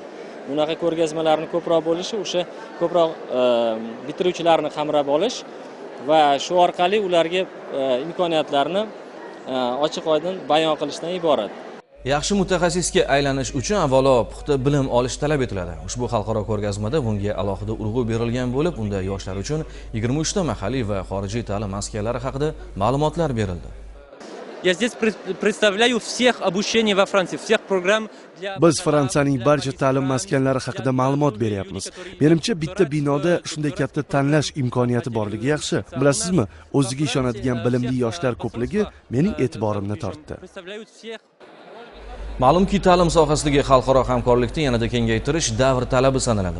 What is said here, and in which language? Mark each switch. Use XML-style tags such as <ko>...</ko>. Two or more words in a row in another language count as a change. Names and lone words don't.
<uz>Bunaqa ko'rgazmalarni ko'proq bo'lishi o'sha ko'proq bitiruvchilarni qamrab olish va shu orqali ularga imkoniyatlarni ochiq-oydin bayon qilishdan iborat. Yaxshi mutaxassisga aylanish uchun avvalo puxta bilim olish talab etiladi. Ushbu xalqaro ko'rgazmada bunga alohida urg'u berilgan bo'lib, unda yoshlar uchun 23 ta mahalliy va xorijiy ta'lim maskanlari haqida ma'lumotlar berildi.</uz> <ru>Я здесь представляю всех обучений во Франции, всех программ для...</ru> <uz>Biz Fransiyaning barcha ta'lim maskanlari haqida ma'lumot beryapmiz. Menimcha bitta binoda shunday katta tanlash imkoniyati borligi yaxshi. Bilasizmi, o'ziga ishonadigan bilimli yoshlar ko'pligi mening e'tiborimni tortdi. Ma'lumki, ta'lim sohasidagi xalqaro hamkorlikni yanada kengaytirish davr talabi sanaladi.</uz>